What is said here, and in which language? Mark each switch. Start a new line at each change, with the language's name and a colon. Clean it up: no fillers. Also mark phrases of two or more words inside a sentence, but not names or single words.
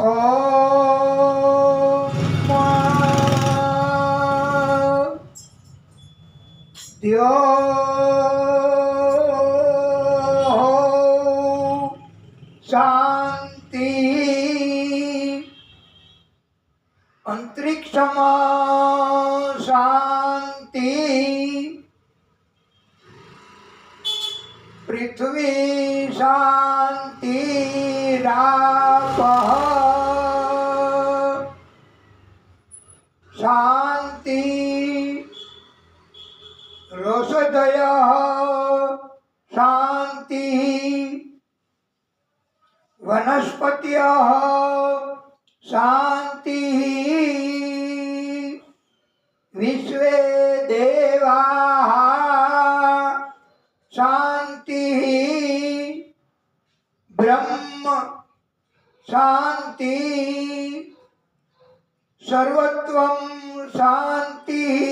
Sanskrit: ओम यो शांति अंतरिक्षમાં શાંતિ पृथ्वी शांति रापः शांति रोषधयः शांति वनस्पतयः शांति विश्वे देवाः शांति ब्रह्म शांति सर्वत्वं शांति